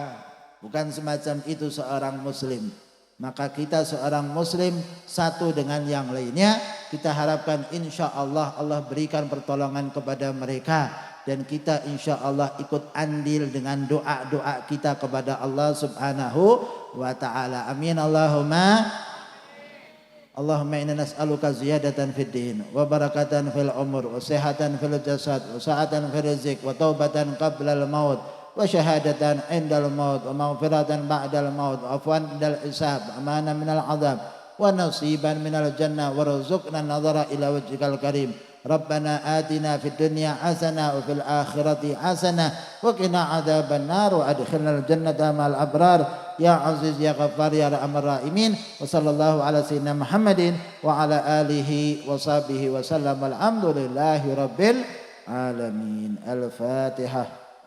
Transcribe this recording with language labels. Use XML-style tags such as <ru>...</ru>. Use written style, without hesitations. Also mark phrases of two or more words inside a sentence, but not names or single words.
<id>Bukan semacam itu seorang muslim. Maka kita seorang muslim satu dengan yang lainnya, kita harapkan</id> <ar>إن شاء الله</ar> <id>Allah berikan pertolongan kepada mereka. Dan kita</id> <ar>إن شاء الله</ar> <id>ikut andil dengan doa-doa kita kepada Allah</id> <ar>سبحانه وتعالى. آمين اللهم اللهم إنا نسألك زيادة في الدين وبركة في العمر وصحة في الجسد وسعة في الرزق وتوبة قبل الموت وشهادة عند الموت ومغفرة بعد الموت وعفوا عند الحساب أمانا من العذاب ونصيبا من الجنة وارزقنا النظر إلى وجهك الكريم. ربنا آتنا في الدنيا حسنة وفي الآخرة حسنة وقنا عذاب النار وأدخلنا الجنة مع الأبرار يا عزيز يا غفار يا أرحم الراحمين. وصلى الله على سيدنا محمد وعلى آله وصحبه وسلم. الحمد لله رب العالمين. Al-Fatihah.</ar>